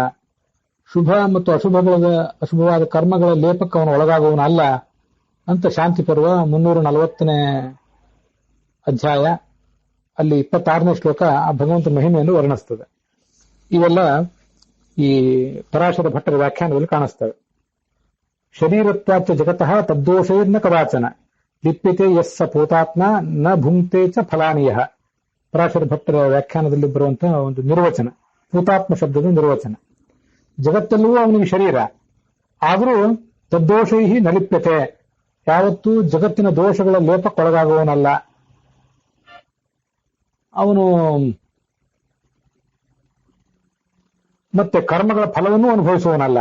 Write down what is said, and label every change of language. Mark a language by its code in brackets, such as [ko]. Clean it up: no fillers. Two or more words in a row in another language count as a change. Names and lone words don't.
[kn] ಶುಭ ಮತ್ತು ಅಶುಭವಾದ ಕರ್ಮಗಳ ಲೇಪಕ್ಕೆ ಅವನು ಒಳಗಾಗುವವನು ಅಲ್ಲ ಅಂತ ಶಾಂತಿ ಪರ್ವ 340ನೇ ಅಧ್ಯಾಯ ಅಲ್ಲಿ 26ನೇ ಶ್ಲೋಕ ಆ ಭಗವಂತನ ಮಹಿಮೆಯನ್ನು ವರ್ಣಿಸ್ತದೆ. ಇವೆಲ್ಲ ಈ ಪರಾಶರ ಭಟ್ಟರ ವ್ಯಾಖ್ಯಾನದಲ್ಲಿ ಕಾಣಿಸ್ತವೆ. [sa] ಶರೀರತ್ವಾಚ ಜಗತಃ ತದ್ದೋಷೈರ್ನ ಕದಾಚನ ಲಿಪ್ಯತೆ ಯಸ್ಸ ಭೂತಾತ್ಮ ನ ಭುಂಕ್ತೆ ಚ ಫಲಾನಿಯ. [kn] ಪರಾಶರ ಭಟ್ಟರ ವ್ಯಾಖ್ಯಾನದಲ್ಲಿ ಬರುವಂತಹ ಒಂದು ನಿರ್ವಚನ, ಭೂತಾತ್ಮ ಶಬ್ದದ ನಿರ್ವಚನ. ಜಗತ್ತೆಲ್ಲವೂ ಅವನಿಗೆ ಶರೀರ, ಆದರೂ [sa] ತದ್ದೋಷೈ ನಲಿಪ್ಯತೆ, [kn] ಯಾವತ್ತೂ ಜಗತ್ತಿನ ದೋಷಗಳ ಲೇಪಕ್ಕೊಳಗಾಗುವವನಲ್ಲ. ಅವನು ಮತ್ತೆ ಕರ್ಮಗಳ ಫಲವನ್ನು ಅನುಭವಿಸುವವನಲ್ಲ.